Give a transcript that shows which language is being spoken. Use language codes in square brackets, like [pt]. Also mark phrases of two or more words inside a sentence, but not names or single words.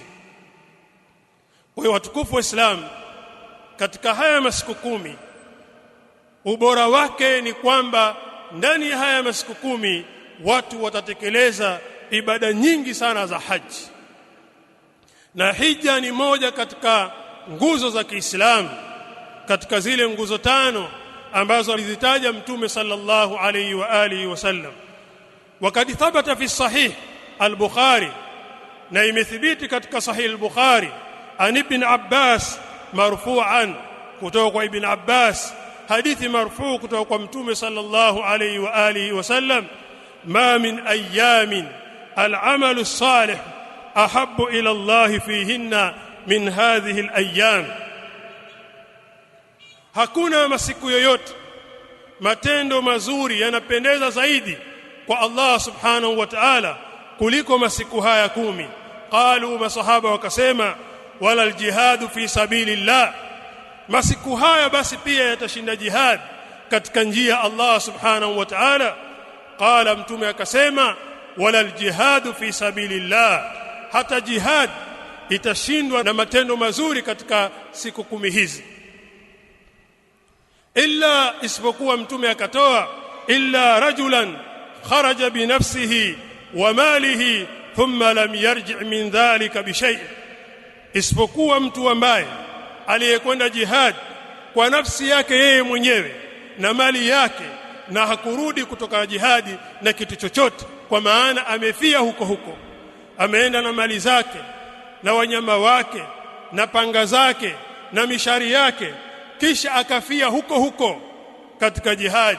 [sw] Kwa hiyo watukufu wa Islam, katika haya masiku 10 ubora wake ni kwamba ndani ya haya masiku 10 watu watatekeleza ibada nyingi sana za haji, na hija ni moja katika nguzo za Kiislamu, katika zile nguzo 5 ambazo alizitaja Mtume [ar] sallallahu alayhi wa alihi wasallam. Wakati ثبت في صحيح البخاري, [sw] na imethibiti katika sahih al-Bukhari, [ar] عن ابن عباس مرفوعا, [sw] kutoka kwa Ibn Abbas, hadithi marfu' kutoka kwa Mtume [ar] صلى الله عليه وآله وسلم ما من أيام العمل الصالح أحب إلى الله فيهن من هذه الأيام, [sw] hakuna masiku yoyote matendo mazuri yanapendeza zaidi kwa Allah [ar] subhanahu wa ta'ala [sw] kuliko masiku haya 10. Qalu, masahaba wakasema, [ar] wala aljihadu fi sabilillah, [sw] masiku haya basi pia yatashinda jihad katika njia ya Allah [ar] subhanahu wa ta'ala. [sw] Qala, mtume akasema, [ar] wala aljihadu fi sabilillah, [sw] hata jihad itashindwa na matendo mazuri katika siku 10 hizi. Illa, isipokuwa mtume akatoa, [ar] إلا رجلا خرج بنفسه وماله ثم لم يرجع من dhalika bi shay', [sw] isipokuwa mtu ambaye aliyekwenda jihad kwa nafsi yake yeye mwenyewe na mali yake, na hakurudi kutoka jihadi na kitu chochote, kwa maana amefia huko huko, ameenda na mali zake na wanyama wake na panga zake na mishari yake, kisha akafia huko huko katika jihadi.